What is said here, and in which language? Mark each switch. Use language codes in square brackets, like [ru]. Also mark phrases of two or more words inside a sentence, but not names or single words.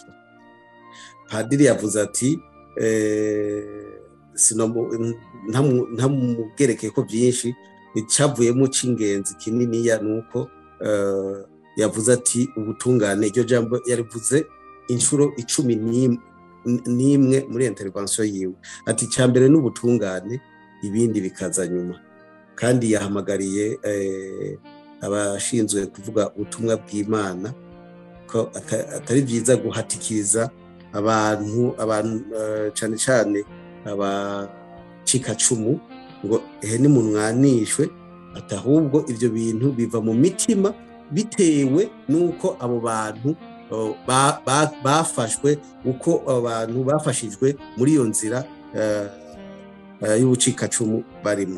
[rn] Padiri yavuze ati ntamugereke ko byinshi, icavuyemo c'ingenzi kininiya nuko yavuze ati ubutungane. Iryo jambo yarivuze inshuro 11 muri intervention yiwe, ati cyambere n'ubutungane, ibindi bikaza nyuma. Kandi yahamagariye abashinzwe kuvuga ubutumwa bw'Imana ko atari byiza guhatikiriza abantu cyane cyane abacikacumu ngo nimunwanishwe, atahubwo ibyo bintu biva mu mitima bitewe n'uko abo bantu bafashwe, uko abantu bafashijwe muri iyo nzira y'ubucikacumu barimo.